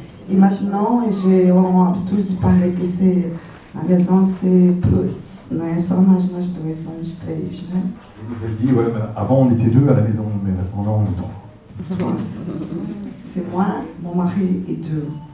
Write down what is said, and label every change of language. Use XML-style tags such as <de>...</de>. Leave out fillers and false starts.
<fr>Et maintenant, j'ai l'habitude de parler que la maison, c'est plus.</fr> <pt>Não é só nós dois, somos três, né?</pt> <fr>Elle dit, ouais, mais avant on était deux à la maison, mais maintenant on est trois. C'est moi, mon mari et deux.</fr>